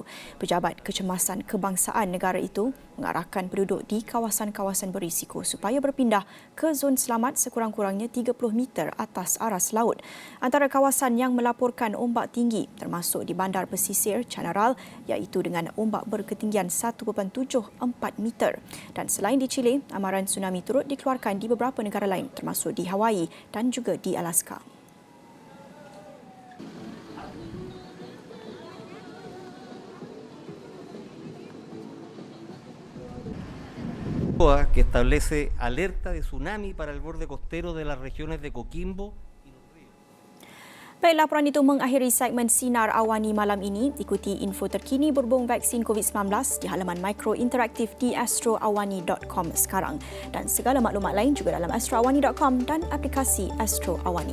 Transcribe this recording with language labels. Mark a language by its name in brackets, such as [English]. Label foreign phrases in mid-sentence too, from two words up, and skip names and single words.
[Malay] Pejabat Kecemasan Kebangsaan negara itu mengarahkan penduduk di kawasan-kawasan berisiko supaya berpindah ke zon selamat sekurang-kurangnya 30 meter atas aras laut. Antara kawasan yang melaporkan ombak tinggi termasuk di bandar pesisir Canaral, iaitu dengan ombak berketinggian 1.74 meter. Dan selain di Chile, amaran tsunami turut dikeluarkan di beberapa negara lain termasuk di Hawaii dan juga di Alaska. [Spanish] Que establece alerta de tsunami para el borde costero de las regiones de Coquimbo. [Malay] Baik, laporan itu mengakhiri segmen Sinar Awani malam ini. Ikuti info terkini berhubung vaksin COVID-19 di halaman Mikro Interaktif di astroawani.com sekarang. Dan segala maklumat lain juga dalam astroawani.com dan aplikasi Astro Awani.